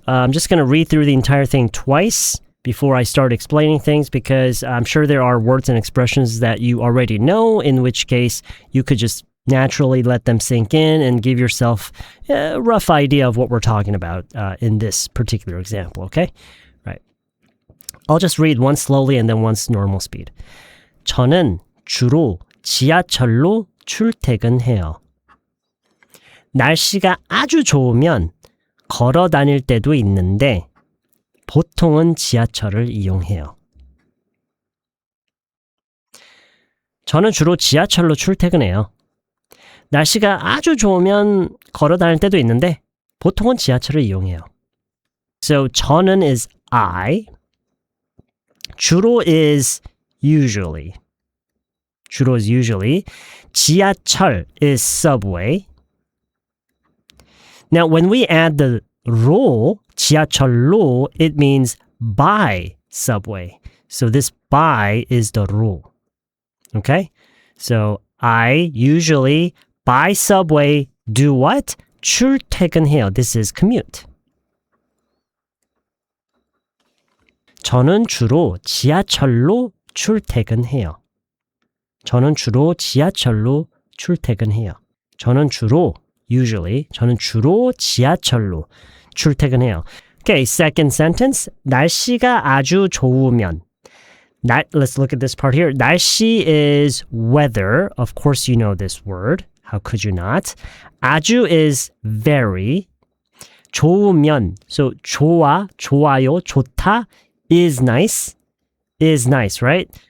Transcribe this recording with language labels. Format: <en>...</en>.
<en>I'm just going to read through the entire thing twice before I start explaining things because I'm sure there are words and expressions that you already know, in which case you could just naturally let them sink in and give yourself a rough idea of what we're talking about in this particular example, okay? Right. I'll just read once slowly and then once normal speed.</en> <ko>저는 주로 지하철로 출퇴근해요. 날씨가 아주 좋으면 걸어 다닐 때도 있는데 보통은 지하철을 이용해요. 저는 주로 지하철로 출퇴근해요. 날씨가 아주 좋으면 걸어 다닐 때도 있는데 보통은 지하철을 이용해요.</ko> <en>So 저는 is I. 주로 is usually. 주로 is usually. 지하철 is subway. Now, when we add the 로, 지하철로, it means by subway. So this by is the 로. Okay? So I usually by subway do what? 출퇴근해요. This is commute.</en> <ko>저는 주로 지하철로 출퇴근해요. 저는 주로 지하철로 출퇴근해요. 저는 주로 usually 저는 주로 지하철로 출퇴근해요.</ko> <en>Okay, second sentence.</en> <ko>날씨가 아주 좋으면.</ko> <en>Let's look at this part here. 날씨 is weather. Of course you know this word. How could you not? 아주 is very. 좋으면. So 좋아, 좋아요, 좋다 is nice. Is nice, right?</en>